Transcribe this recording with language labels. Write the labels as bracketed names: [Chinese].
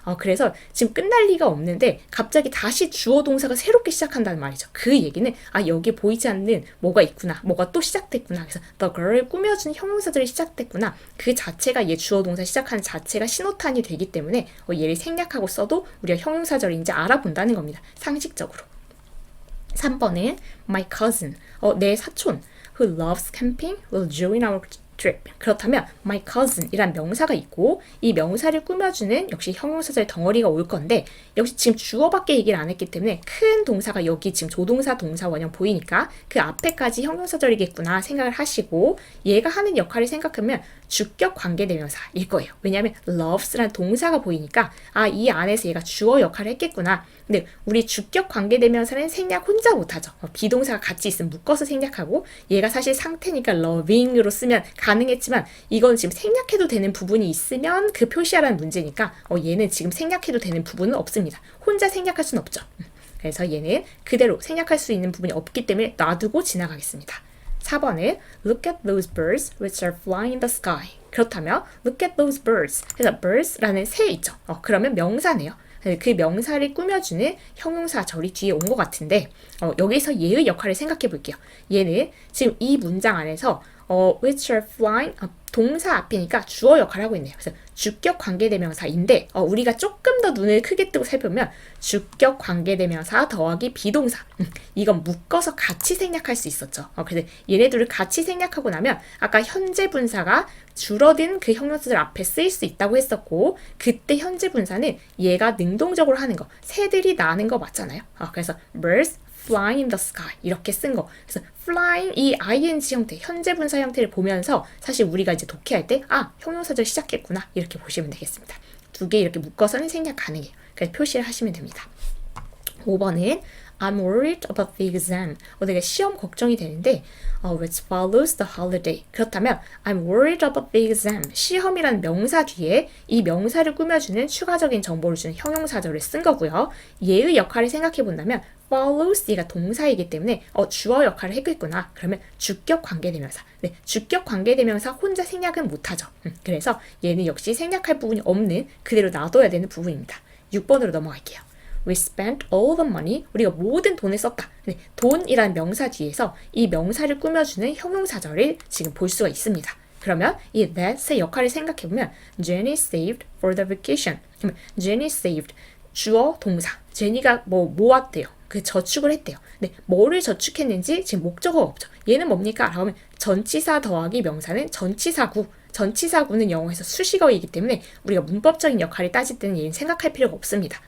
[Korean] 그래서 지금 끝날 리가 없는데 갑자기 다시 주어 동사가 새롭게 시작한다는 말이죠. 그 얘기는 여기 보이지 않는 뭐가 있구나. 뭐가 또 시작됐구나. 그래서 [English] the girl [Korean] 을 꾸며주는 형용사들이 시작됐구나. 그 자체가 얘 주어 동사 시작하는 자체가 신호탄이 되기 때문에 얘를 생략하고 써도 우리가 형용사절인지 알아본다는 겁니다. 상식적으로. 3번은 [English] my cousin, [Korean] 내 사촌 [English] who loves camping will join our trip. [Korean] 그렇다면 [English] my cousin [Korean] 이란 명사가 있고 이 명사를 꾸며주는 역시 형용사절 덩어리가 올 건데 역시 지금 주어밖에 얘기를 안 했기 때문에 큰 동사가 여기 지금 조동사 동사 원형 보이니까 그 앞에까지 형용사절이겠구나 생각을 하시고 얘가 하는 역할을 생각하면 주격 관계대명사일 거예요. 왜냐하면 loves라는 동사가 보이니까 이 안에서 얘가 주어 역할을 했겠구나. 근데 우리 주격 관계대명사는 생략 혼자 못하죠. 비동사가 같이 있으면 묶어서 생략하고 얘가 사실 상태니까 loving으로 쓰면 가능했지만 이건 지금 생략해도 되는 부분이 있으면 그 표시하라는 문제니까 얘는 지금 생략해도 되는 부분은 없습니다. 혼자 생략할 수는 없죠. 그래서 얘는 그대로 생략할 수 있는 부분이 없기 때문에 놔두고 지나가겠습니다. 4번은 [English] Look at those birds which are flying in the sky. 그렇다면 Look at those birds. [Korean] 그래서 birds라는 새 있죠. 그러면 명사네요. 그 명사를 꾸며주는 형용사절이 뒤에 온 것 같은데 여기서 얘의 역할을 생각해 볼게요. 얘는 지금 이 문장 안에서 [English] which are flying [Korean] 동사 앞이니까 주어 역할을 하고 있네요. 그래서 주격 관계대명사인데 우리가 조금 더 눈을 크게 뜨고 살펴보면 주격 관계대명사 더하기 비동사 이건 묶어서 같이 생략할 수 있었죠. 그래서 얘네들을 같이 생략하고 나면 아까 현재 분사가 줄어든 그 형용사들 앞에 쓰일 수 있다고 했었고 그때 현재 분사는 얘가 능동적으로 하는 거 새들이 나는 거 맞잖아요. [English] 그래서 birds flying in the sky [Korean] 이렇게 쓴 거. 그래서 flying 이 ing 형태, 현재 분사 형태를 보면서 사실 우리가 이제 독해할 때 형용사절 시작했구나 이렇게 보시면 되겠습니다. 두 개 이렇게 묶어서는 생략 가능해요. 그래서 표시를 하시면 됩니다. 5번은 [English] I'm worried about the exam. [Korean] 내가 시험 걱정이 되는데 [English] which follows the holiday. 그렇다면 I'm worried about the exam. [Korean] 시험이라는 명사 뒤에 이 명사를 꾸며주는 추가적인 정보를 주는 형용사절을 쓴 거고요. 얘의 역할을 생각해 본다면 follows 얘가 동사이기 때문에 주어 역할을 했겠구나. 그러면 주격 관계대명사. 네, 주격 관계대명사 혼자 생략은 못하죠. 그래서 얘는 역시 생략할 부분이 없는 그대로 놔둬야 되는 부분입니다. 6번으로 넘어갈게요. [English] We spent all the money. [Korean] 우리가 모든 돈을 썼다. 네, 돈이라는 명사 뒤에서 이 명사를 꾸며주는 형용사절을 지금 볼 수가 있습니다. 그러면 이 that의 역할을 생각해보면 [English] Jenny saved for the vacation. [Korean] 그러면 [English] Jenny saved [Korean] 주어 동사. 제니가 모았대요. 그 저축을 했대요. 근데 뭐를 저축했는지 지금 목적어가 없죠. 얘는 뭡니까? 라고 하면 전치사 더하기 명사는 전치사구. 전치사구는 영어에서 수식어이기 때문에 우리가 문법적인 역할을 따질 때는 얘는 생각할 필요가 없습니다.